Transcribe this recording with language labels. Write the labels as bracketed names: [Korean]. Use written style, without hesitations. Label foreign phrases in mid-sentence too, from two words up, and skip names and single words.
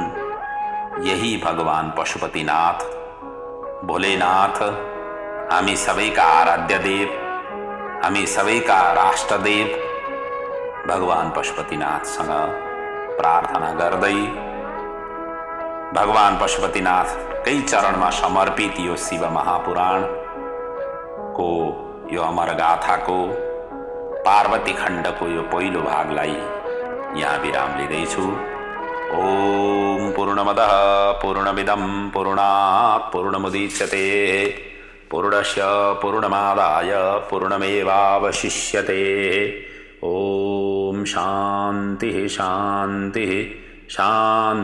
[Nepali] यही भगवान पशुपतिनाथ भोलेनाथ हामी सबैका आराध्य देव, हामी सबैका राष्ट्रदेव भगवान पशुपतिनाथसँग प्रार्थना गर्दै भगवान पशुपतिनाथकै चरणमा समर्पित यो शिव महापुराणको यो अमर गाथाको पार्वती खण्डको यो पहिलो भागलाई यहाँ विराम लिँदैछु। [Sanskrit] ओम पूर्णमदः पूर्णमिदं पूर्णात् पूर्णमुदच्यते पूर्णस्य पूर्णमादाय पूर्णमेवावशिष्यते। ओम शांति शांति शांति।